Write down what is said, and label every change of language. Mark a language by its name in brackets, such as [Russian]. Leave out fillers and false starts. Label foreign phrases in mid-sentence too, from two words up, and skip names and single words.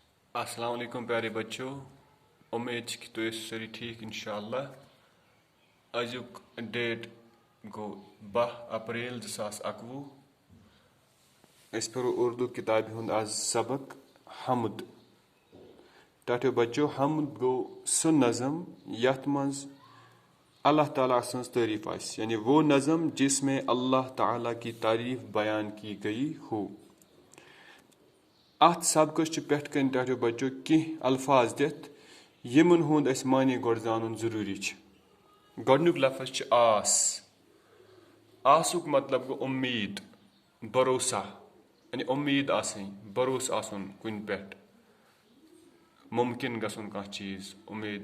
[Kashmiri] السلام علیکم پیارے بچوں، امید کہ تُہۍ ٲسِو سٲری ٹھیٖک اِنشاءاللہ۔ أزیُک ڈیٹ گوٚو 10 اپریل 2021۔ أسۍ پَرو اردو کِتابہِ ہُنٛد آز سبق حمد۔ ٹاٹھیو بچو، حمد گوٚو سُہ نظم یَتھ منٛز اللہ تعالیٰ سٕنٛز تعریف آسہِ، [Urdu] یعنی وہ نظم جس میں اللہ تعالیٰ کی تعریف بیان کی گئی ہو۔ [Kashmiri] اتھ سبقس چھِ پٮ۪ٹھ کَنۍ ٹاٹھیو بچو کینٛہہ الفاظ دِتھ یِمن ہُنٛد اَسہِ معنی گۄڈٕ زانُن ضروٗری چھُ۔ گۄڈنیُک لفظ چھُ آس۔ آسُک مطلب گوٚو اُمید، بھروسہ، یعنی اُمید آسٕنۍ، بھروسہٕ آسُن کُنہِ پٮ۪ٹھ، مُمکِن گژھُن کانٛہہ چیٖز، اُمید۔